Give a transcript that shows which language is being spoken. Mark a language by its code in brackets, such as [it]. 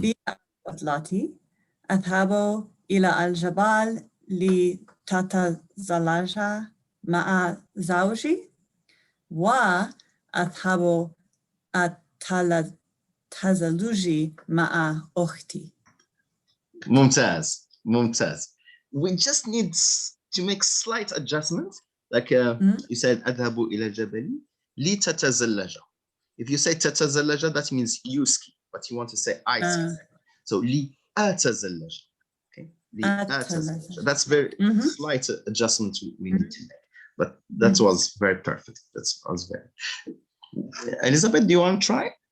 [ar] في عطلتي أذهب إلى الجبال لتتزلج مع زوجي وأذهب التزلج مع أختي. Mumtaz. [en] We just need to make slight adjustment. Like you said, [ar] أذهب إلى الجبل لتتزلج. [en] If you say تتزلج, that means you ski, but you want to say I ski. So لأتزلج. Okay. لأتزلج. That's very slight adjustment we need to make. But that was very perfect. That was very. Elizabeth, do you want to try?